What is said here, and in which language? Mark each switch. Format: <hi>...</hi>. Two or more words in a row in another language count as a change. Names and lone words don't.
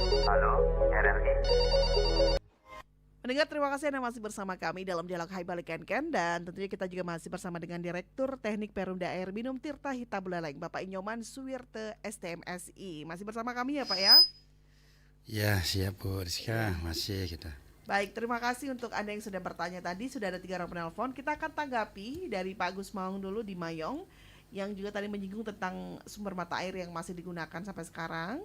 <id>Halo, RRI. Pendengar, terima kasih Anda masih bersama kami dalam Dialog Hai Balik Ken, dan tentunya kita juga masih bersama dengan Direktur Teknik Perumda Air Minum Tirta Hita Buleleng, Bapak Inyoman Suwirte STMSI. Masih bersama kami ya Pak ya? Ya, siap Bu Rizka, masih kita. Baik, terima kasih untuk Anda yang sudah bertanya tadi. Sudah ada 3 orang penelpon. Kita akan tanggapi dari Pak Agus Maung dulu di Mayong, yang juga tadi menyinggung tentang sumber mata air yang masih digunakan sampai sekarang.</id>